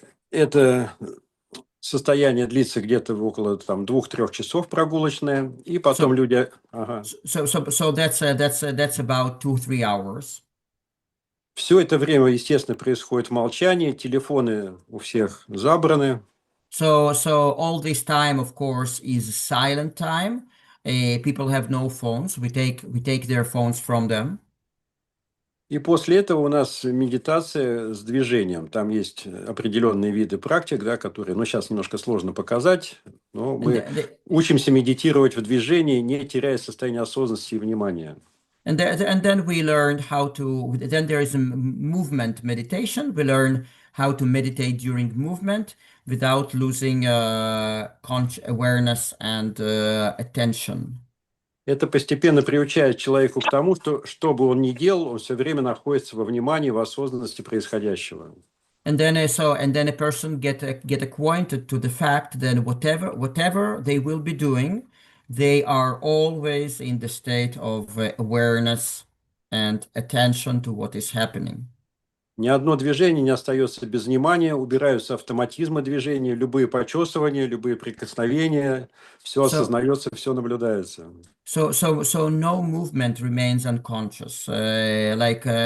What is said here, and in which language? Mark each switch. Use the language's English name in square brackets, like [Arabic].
[Russian] Это состояние длится где-то около 2-3 часов прогулочное, и потом люди. Ага. [English] So that's about 2-3 hours. [Russian] Все это время, естественно, происходит в молчании, телефоны у всех забраны. [English] So all this time, of course, is silent time. People have no phones. We take their phones from them. [Russian] И после этого у нас медитация с движением. Там есть определенные виды практик, да, которые, сейчас немножко сложно показать, но мы учимся медитировать в движении, не теряя состояние осознанности и внимания. [English] And then we learned how to. Then there is a movement meditation. We learn how to meditate during movement without losing awareness and attention. [Russian] Это постепенно приучает человека к тому, что бы он ни делал, он все время находится во внимании, в осознанности происходящего. [English] And then a person get acquainted to the fact that whatever they will be doing, they are always in the state of awareness and attention to what is happening. [Russian] Ни одно движение не остается без внимания, убираются автоматизмы движения, любые почесывания, любые прикосновения, все осознается, все наблюдается. [English] So no movement remains unconscious. Like